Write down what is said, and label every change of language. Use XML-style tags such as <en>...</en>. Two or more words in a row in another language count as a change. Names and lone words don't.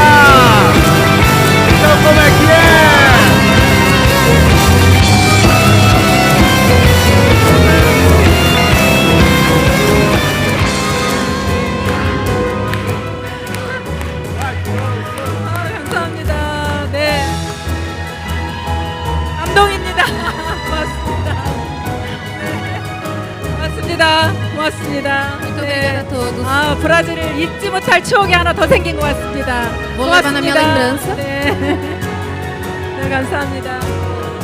<pt>Então como é que é?</pt> <ko>감사합니다. 네, 감동입니다. 고맙습니다. 네, 고맙습니다.</ko> <pt>Muito obrigada a todos.</pt> <ko>브라질을 잊지 못할 추억이 하나 더 생긴 것 같습니다.</ko> <pt>Vou levar na minha lembrança.</pt> <ko>네, 네 감사합니다.</ko>